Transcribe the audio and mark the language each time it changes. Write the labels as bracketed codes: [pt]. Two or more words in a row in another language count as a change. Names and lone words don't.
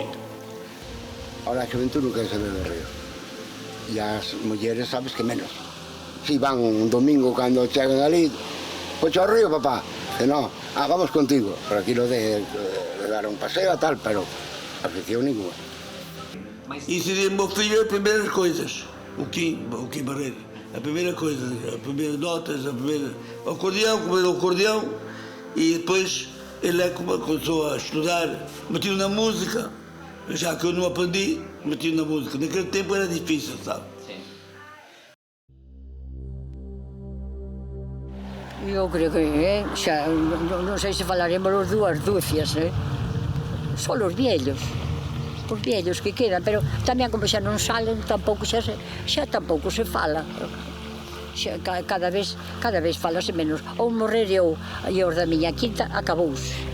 [gl] Ahora a xuventude non quere saber do río. E as mulleres sabes que menos. Si van un domingo cando chegan ali, pois ao río, papá. E non, vamos contigo. [es] Por aquí lo de dar un paseo e tal, pero afición ninguna. [pt] Ensinei ao filho as primeiras coisas. O que barrer. A primeira coisa, as primeiras notas, o acordeão, e depois ele começou a estudar, meti-o na música, já que eu não aprendi, meti-o na música. Naquele tempo era difícil, sabe? [gl] Eu creo que xa, non sei se falaremos os dúas dúcias, só os viellos que quedan, pero tamén como xa non salen, tampouco xa tampouco se fala. Xa, cada vez falase menos. Ou morrer eu e os da miña quinta, acabouse.